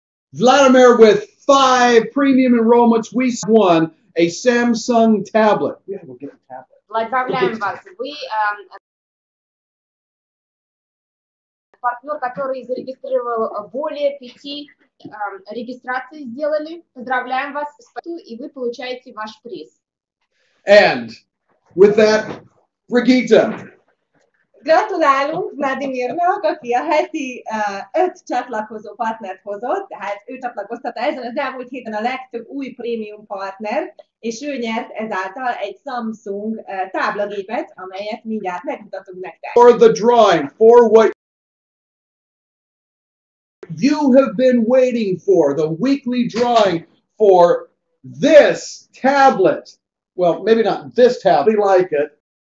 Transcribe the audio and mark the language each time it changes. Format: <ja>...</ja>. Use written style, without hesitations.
<en>Vladimir, with 5 premium enrollments, we won a Samsung tablet. We have to get a tablet.</en> <ru>Поздравляем вас! Вы партнер, который зарегистрировал более 5 регистраций сделали. Поздравляем вас и вы получаете ваш приз.</ru> <en>And with that, Brigitte.</en> <hu>Gratulálunk Vladimirnak, aki a heti 5 csatlakozó partnert hozott, tehát ő csatlakoztatta ezen az elmúlt héten a legtöbb új prémium partner, és ő nyert ezáltal egy Samsung táblagépet, amelyet mindjárt megmutatunk nektek.</hu> <en>For the drawing, for what you have been waiting for, the weekly drawing for this tablet. Well, maybe not this tablet, like it.</en>